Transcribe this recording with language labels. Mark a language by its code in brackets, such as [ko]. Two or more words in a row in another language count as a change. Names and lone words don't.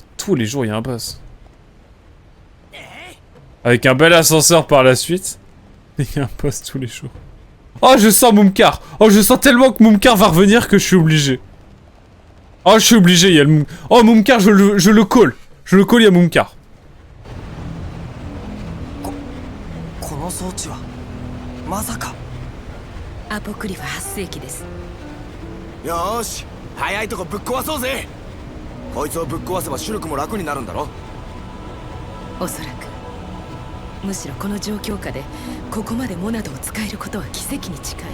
[fr] Tous les jours, il y a un boss. Avec un bel ascenseur par la suite. Il y a un boss tous les jours. Oh, je sens Mumkar. Oh, je sens tellement que Mumkar va revenir que je suis obligé. Oh, je suis obligé, il y a le Oh, Mumkar, je le call. Je le call, il y a Mumkar. [ja] この装置はまさか。アポクリフ発生器です。よーし早いとこぶっ壊そうぜ。こいつをぶっ壊せばシュルクも楽になるんだろ。おそらくむしろこの状況下でここまでモナドを使えることは奇跡に近い。